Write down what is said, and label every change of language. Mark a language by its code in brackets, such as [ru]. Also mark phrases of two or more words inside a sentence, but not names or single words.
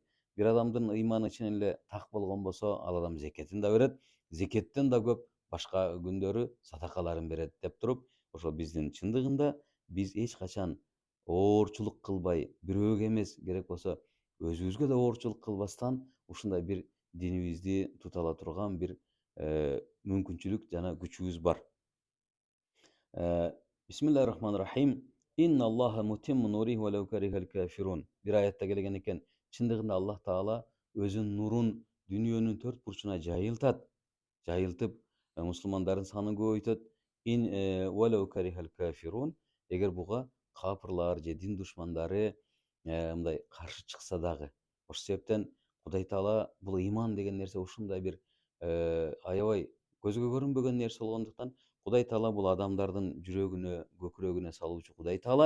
[ky] Бир адамдын ыйманы чын эле так болгон болсо, ал адам зекетин да берет, зекеттен да көп башка күндөрү садакаларын берет деп туруп, ошо биздин чындыгында биз эч качан оорчулук кылбай, бирөөгө эмес, керек болсо өзүбүзгө да оорчулук кылбастан ушундай бир динибизди тута ала турган бир мүмкүнчүлүк жана күчүбүз бар. [ar] بسم الله الرحمن الرحيم. إن الله متم نوره ولو كره الكافرون. [ky] Бир аятта келген экен, чындыгында Аллах Таала өзүнүн нурун дүйнөнүн төрт бурчуна жайылтат. Жайылтып, мусулмандардын санын көбөйтөт. [ar] إن ولو كره الكافرون. [ky] Эгер буга капырлар же дин душмандары мындай каршы чыкса дагы. Ошол себептен Кудай Таала бул ыйман деген нерсе ушундай бир аябай көзгө көрүнбөгөн нерсе болгондуктан Кудай Таала бул адамдардын жүрөгүнө, көкүрөгүнө салуучу Кудай Таала.